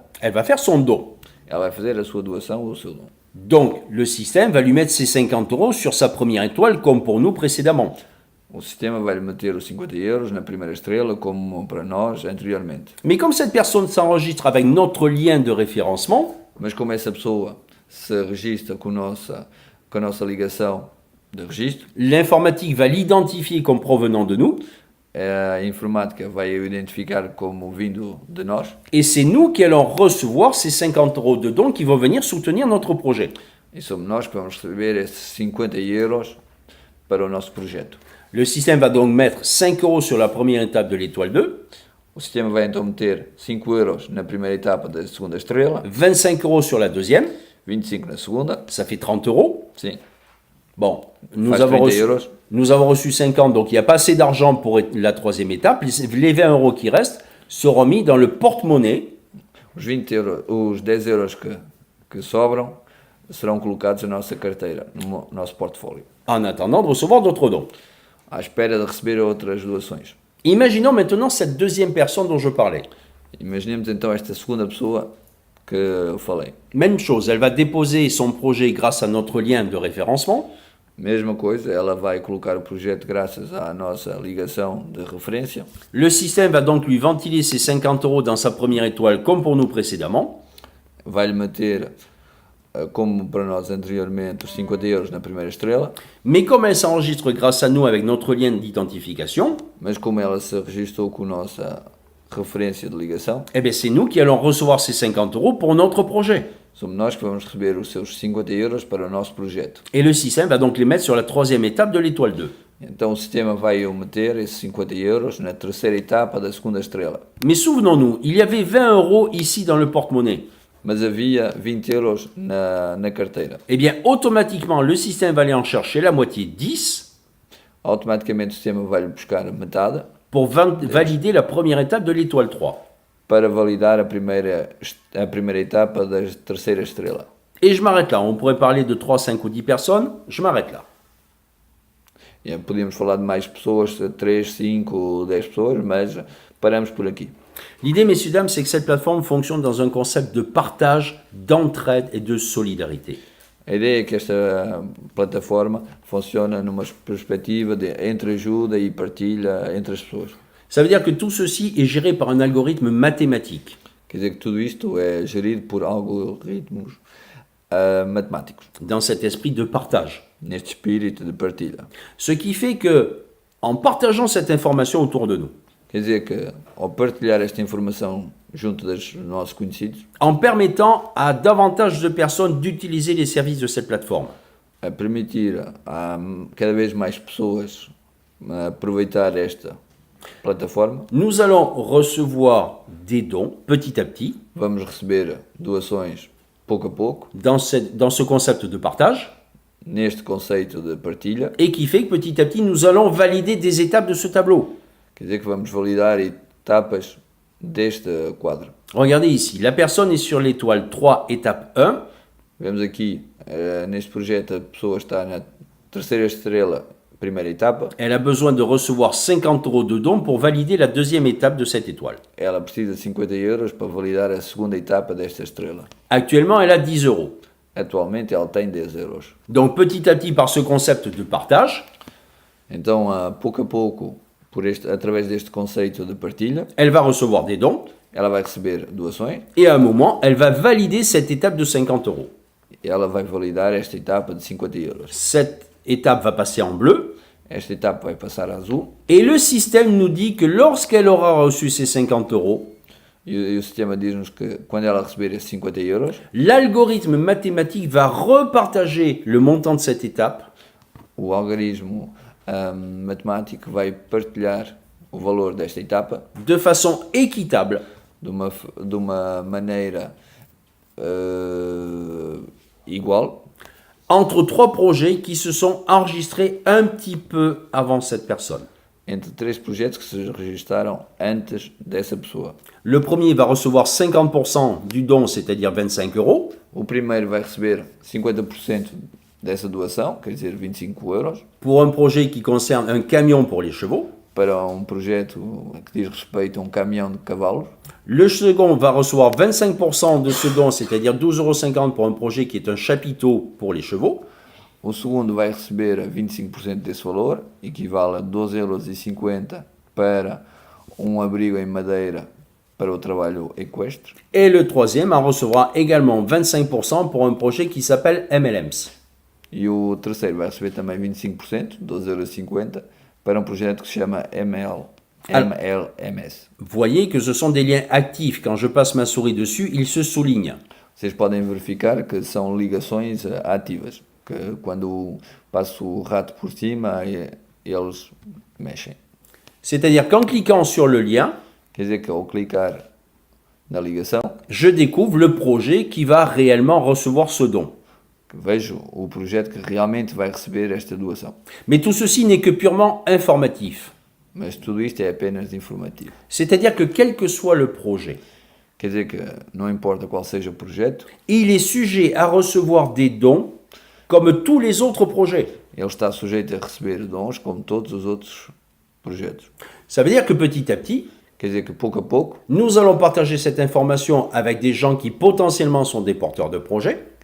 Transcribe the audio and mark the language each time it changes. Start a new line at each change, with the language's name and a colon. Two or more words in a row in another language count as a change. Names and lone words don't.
French: Elle va faire son don.
Portuguese: ela vai fazer a sua doação ou o seu dom.
French: Donc, le système va lui mettre ses 50 euros sur sa première étoile, comme pour nous précédemment.
Portuguese: O sistema vai-lhe meter os 50 euros na primeira estrela, como para nós anteriormente.
French: Mais comme cette personne s'enregistre avec notre lien de référencement,
Portuguese: Mas como essa pessoa se registra com a nossa ligação de registro,
French: l'informatique va l'identifier comme provenant de nous,
Portuguese: a informática vai o identificar como vindo de nós,
French: et c'est nous qui allons recevoir ces 50 euros de dons qui vont venir soutenir notre projet.
Portuguese: e somos nós que vamos receber esses 50 euros para o nosso projeto.
French: Le système va donc mettre 5 euros sur la première étape de l'étoile 2,
Portuguese: O sistema vai então meter 5 euros na primeira etapa da segunda estrela,
French: 25 euros sur la deuxième,
Portuguese: 25 na segunda,
French: ça fait 30 euros.
Portuguese: sim,
French: Bon, nous
Portuguese: Faz
French: avons,
Portuguese: 30
French: reçu,
Portuguese: euros.
French: nous avons reçu 50, donc il n'y a pas assez d'argent pour la troisième étape. Les 20 euros qui restent seront mis dans le porte-monnaie
Portuguese: os 20 euros, os 10 euros que sobram serão colocados na nossa carteira, no nosso portfólio,
French: en attendant de recevoir d'autres dons.
Portuguese: à espera de receber outras doações.
French: Imaginons maintenant cette deuxième personne dont je parlais.
Portuguese: Imaginemos então esta segunda pessoa que eu falei.
French: Même chose, elle va déposer son projet grâce à notre lien de référencement.
Portuguese: Mesma coisa, ela vai colocar o projeto graças à nossa ligação de referência.
French: Le système va donc lui ventiler ses 50 euros dans sa première étoile comme pour nous précédemment.
Portuguese: Vai-lhe meter, como para nós anteriormente, os 50 euros na primeira estrela,
French: Mais comme elle s'enregistre grâce à nous avec notre lien d'identification,
Portuguese: mas como ela se registrou com a nossa referência de ligação,
French: eh bien c'est nous qui allons recevoir ces 50 euros pour notre projet.
Portuguese: somos nós que vamos receber os seus 50 euros para o nosso projeto.
French: Et le système va donc les mettre sur la troisième étape de l'étoile 2.
Portuguese: Então o sistema vai meter esses 50 euros na terceira etapa da segunda estrela.
French: Mais souvenons-nous, il y avait 20 euros ici dans le porte-monnaie.
Portuguese: Mas havia 20 euros na carteira.
French: Eh bien, automatiquement, le système va aller en chercher la moitié 10
Portuguese: Automaticamente o sistema vai-lhe buscar metade
French: pour valider la première étape de l'étoile 3.
Portuguese: para validar a primeira etapa da terceira estrela.
French: Et je m'arrête là. On pourrait parler de 3, 5 ou 10 personnes. Je m'arrête là.
Portuguese: E podíamos falar de mais pessoas, 3, 5 ou 10 pessoas, mas paramos por aqui.
French: L'idée, messieurs, dames, c'est que cette plateforme fonctionne dans un concept de partage, d'entraide et de solidarité.
Portuguese: A ideia é que esta plataforma funciona numa perspectiva de entreajuda e partilha entre as pessoas.
French: Ça veut dire que tout ceci est géré par un algorithme mathématique.
Portuguese: Quer dizer que tudo isto é gerido por algoritmos matemáticos,
French: Dans cet esprit de partage.
Portuguese: neste espírito de partilha.
French: Ce qui fait que, en partageant cette information autour de nous,
Portuguese: Quer dizer que, ao partilhar esta informação junto dos nossos conhecidos,
French: en permettant à davantage de personnes d'utiliser les services de cette plateforme,
Portuguese: a permitir a cada vez mais pessoas aproveitar esta plataforma,
French: nous allons recevoir des dons petit à petit
Portuguese: vamos receber doações pouco a pouco,
French: dans ce concept de partage,
Portuguese: neste conceito de partilha.
French: et qui fait que petit à petit, nous allons valider des étapes de ce tableau.
Portuguese: Quer dizer que vamos validar etapas deste quadro.
French: Regardez ici, la personne est sur l'étoile 3, étape 1.
Portuguese: Vemos aqui, neste projeto, a pessoa está na terceira estrela, primeira etapa.
French: Elle a besoin de recevoir 50 euros de dons pour valider la deuxième étape de cette étoile.
Portuguese: Ela precisa de 50 euros para validar a segunda etapa desta estrela.
French: Actuellement, elle a 10 euros.
Portuguese: Atualmente ela tem 10 euros.
French: Donc petit à petit, par ce concept de partage,
Portuguese: Então, pouco a pouco, através deste conceito de partilha,
French: elle va recevoir des dons.
Portuguese: ela vai receber doações
French: Et à un moment, elle va valider cette étape de 50 euros.
Portuguese: e ela vai validar esta etapa de 50 euros.
French: Cette étape va passer en bleu.
Portuguese: Esta etapa vai passar a azul
French: Et le système nous dit que lorsqu'elle aura reçu ces 50 euros,
Portuguese: e o sistema diz-nos que quando ela receber esses 50 euros,
French: l'algorithme mathématique va repartager le montant de cette étape
Portuguese: o algoritmo matemático vai partilhar o valor desta etapa
French: de façon équitable
Portuguese: de uma maneira igual
French: entre 3 projets qui se sont enregistrés un petit peu avant cette personne.
Portuguese: entre 3 projetos que se registaram antes dessa pessoa.
French: Le premier va recevoir 50% du don, c'est-à-dire 25 euros.
Portuguese: O primeiro vai receber 50% dessa doação, quer dizer 25 euros,
French: Pour un projet qui concerne un camion pour les chevaux.
Portuguese: para um projeto que diz respeito a um caminhão de cavalos.
French: Le second va recevoir 25% de ce don, c'est-à-dire 12,50 € pour un projet qui est un chapiteau pour les chevaux.
Portuguese: O segundo vai receber 25% desse valor, equivale a 12,50 € para um abrigo em madeira para o trabalho equestre.
French: Et le troisième en recevra également 25% pour un projet qui s'appelle MLMs.
Portuguese: E o terceiro vai receber também 25%, 12,50 € para um projeto que se chama MLMS.
French: Voyez que ce sont des liens actifs. Quand je passe ma souris dessus, ils se soulignent.
Portuguese: Vocês podem verificar que são ligações ativas, que quando passo o rato por cima, eles mexem.
French: C'est-à-dire qu'en cliquant sur le lien,
Portuguese: Quer dizer que ao clicar na ligação,
French: je découvre le projet qui va réellement recevoir ce don.
Portuguese: vejo o projeto que realmente vai receber esta doação.
French: Mais tout ceci n'est que purement informatif.
Portuguese: Mas tudo isto é apenas informativo.
French: C'est-à-dire que quel que soit le projet,
Portuguese: Quer dizer que não importa qual seja o projeto,
French: il est sujet à recevoir des dons comme tous les autres projets.
Portuguese: ele está sujeito a receber dons como todos os outros projetos.
French: Ça veut dire que petit à petit,
Portuguese: Quer dizer que pouco a pouco,
French: nous allons partager cette information avec des gens qui potentiellement sont des porteurs de projets.